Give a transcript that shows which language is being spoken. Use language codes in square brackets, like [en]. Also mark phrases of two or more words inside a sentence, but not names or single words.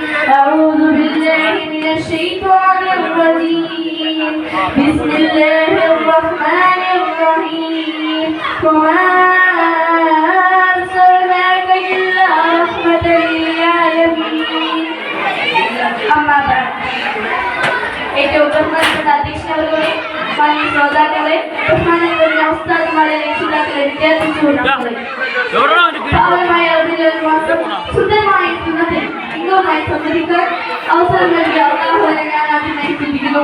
[ar] أعوذ بالله من الشيطان الرجيم. بسم الله الرحمن الرحيم. وما أرسلناك إلا رحمة للعالمين. أما بعد. [ml] ഏറ്റവും ബഹുമാനപ്പെട്ട അധ്യക്ഷനവരുടെ മാന്യ ശ്രോതാക്കളെ, ബഹുമാനപ്പെട്ട ഉസ്താദുമാരെ, രക്ഷിതാക്കളെ, വിദ്യാർത്ഥി സുഹൃത്തുക്കളെ, പാവനമായ ഒരു മാസം ശുദ്ധമായ സുന്നത്തിൽ ഇന്നുമായി സംവദിക്കാൻ അവസരം നൽകിയ അല്ലാഹുവിനെ ഞാൻ ആദ്യമായി സ്തുതിക്കുന്നു.